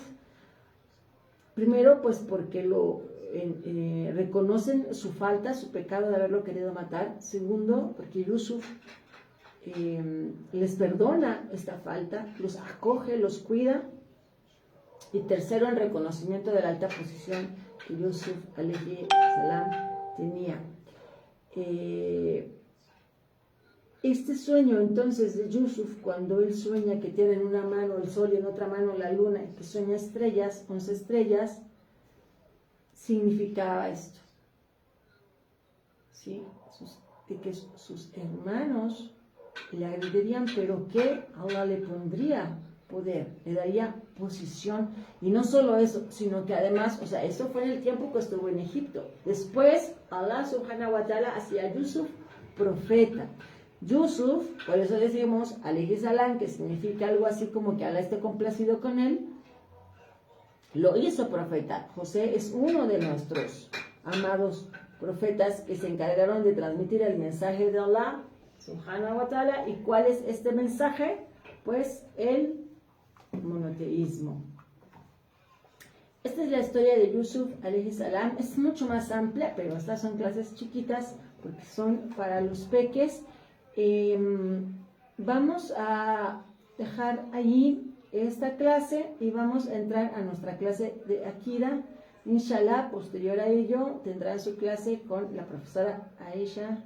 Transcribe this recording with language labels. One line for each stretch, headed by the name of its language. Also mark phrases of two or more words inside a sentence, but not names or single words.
Spanish: Primero, pues porque reconocen su falta, su pecado de haberlo querido matar. Segundo, porque Yusuf les perdona esta falta, los acoge, los cuida. Y tercero, en reconocimiento de la alta posición que Yusuf
Arabic: عليه السلام
Spanish: tenía. Este sueño entonces de Yusuf, cuando él sueña que tiene en una mano el sol y en otra mano la luna, y que sueña estrellas, 11 estrellas, significaba esto, ¿sí? Que sus hermanos le agredirían, pero que Allah le pondría poder, le daría posición. Y no solo eso, sino que además, o sea, eso fue en el tiempo que estuvo en Egipto. Después Allah
Arabic: سبحانه وتعالى
Spanish: hacía a Yusuf profeta. Yusuf, por eso decimos
Arabic: عليه السلام,
Spanish: que significa algo así como que Allah esté complacido con él, lo hizo profeta. José es uno de nuestros amados profetas que se encargaron de transmitir el mensaje de Allah
Arabic: سبحانه وتعالى.
Spanish: ¿Y cuál es este mensaje? Pues el monoteísmo. Esta es la historia de Yusuf
Arabic: عليه السلام.
Spanish: Es mucho más amplia, pero estas son clases chiquitas porque son para los peques. Vamos a dejar allí esta clase y vamos a entrar a nuestra clase de Akida. Inshallah, posterior a ello, tendrán su clase con la profesora Aisha.